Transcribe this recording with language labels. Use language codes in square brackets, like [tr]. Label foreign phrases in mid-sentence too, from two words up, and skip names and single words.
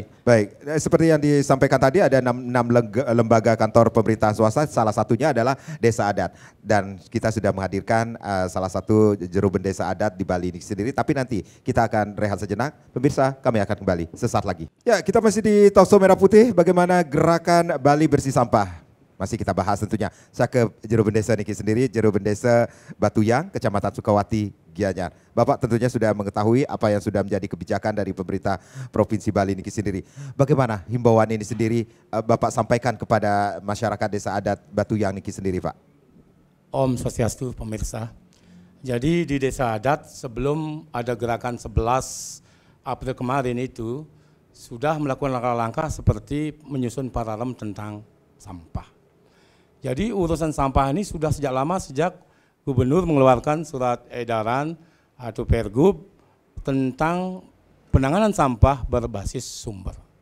[id] Ya, baik, seperti yang disampaikan tadi ada 6 lembaga kantor pemerintah swasta, salah satunya adalah Desa Adat. Dan kita sudah menghadirkan salah satu juru Desa Adat di Bali ini sendiri, tapi nanti kita akan rehat sejenak. Pemirsa, kami akan kembali sesaat lagi. Ya, kita masih di Talkshow Merah Putih, bagaimana gerakan Bali bersih sampah. Masih kita bahas tentunya. Saya ke Juru Bendesa Niki sendiri, Juru Bendesa Batuyang, Kecamatan Sukawati, Gianyar. Bapak tentunya sudah mengetahui apa yang sudah menjadi kebijakan dari pemerintah Provinsi Bali Niki sendiri. Bagaimana himbauan ini sendiri Bapak sampaikan kepada masyarakat Desa Adat Batuyang Niki sendiri, Pak? [sa] Om Swastiastu, pemirsa. [id] Jadi di Desa Adat sebelum ada gerakan 11 April kemarin itu sudah melakukan langkah-langkah seperti menyusun paralel tentang sampah. Jadi urusan sampah ini sudah sejak lama, sejak Gubernur mengeluarkan surat edaran atau Pergub tentang penanganan sampah berbasis sumber.